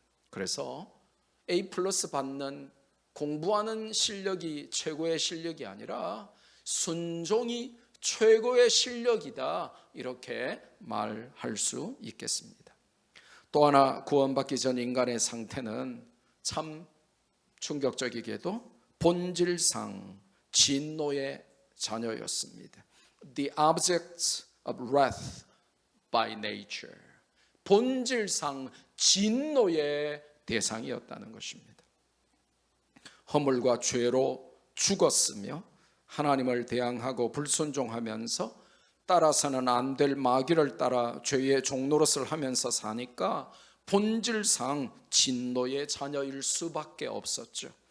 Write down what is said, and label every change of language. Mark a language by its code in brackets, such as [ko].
[ko] 그래서 A+ 받는 공부하는 실력이 최고의 실력이 아니라 순종이 최고의 실력이다, 이렇게 말할 수 있겠습니다. 또 하나, 구원받기 전 인간의 상태는 참 충격적이게도 본질상 진노의 자녀였습니다. [en] The object of wrath by nature. [ko] 본질상 진노의 대상이었다는 것입니다. 허물과 죄로 죽었으며 하나님을 대항하고 불순종하면서 따라서는 안 될 마귀를 따라 죄의 종노릇을 하면서 사니까 본질상 진노의 자녀일 수밖에 없었죠.